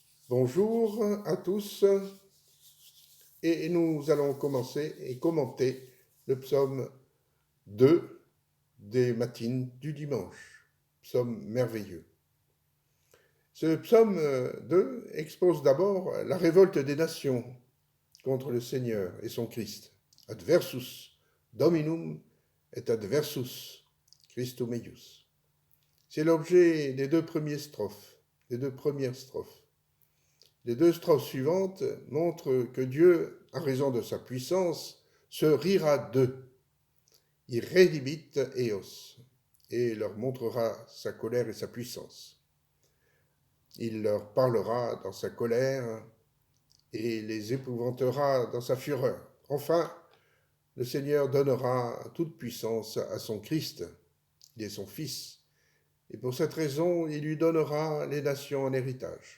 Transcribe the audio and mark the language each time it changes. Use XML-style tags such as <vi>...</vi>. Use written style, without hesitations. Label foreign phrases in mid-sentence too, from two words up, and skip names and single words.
<fr>Bonjour à tous et nous allons commencer et commenter le psaume 2 des matines du dimanche, psaume merveilleux. Ce psaume 2 expose d'abord la révolte des nations contre le Seigneur et son Christ.</fr> <la>Adversus Dominum et adversus Christum eius.</la> <fr>C'est l'objet des deux premières strophes. Les deux strophes suivantes montrent que Dieu, en raison de sa puissance, se rira d'eux.</fr> <la>Il redibit eos</la> <fr>et leur montrera sa colère et sa puissance. Il leur parlera dans sa colère et les épouvantera dans sa fureur. Enfin, le Seigneur donnera toute puissance à son Christ, il est son Fils, et pour cette raison, il lui donnera les nations en héritage.</fr>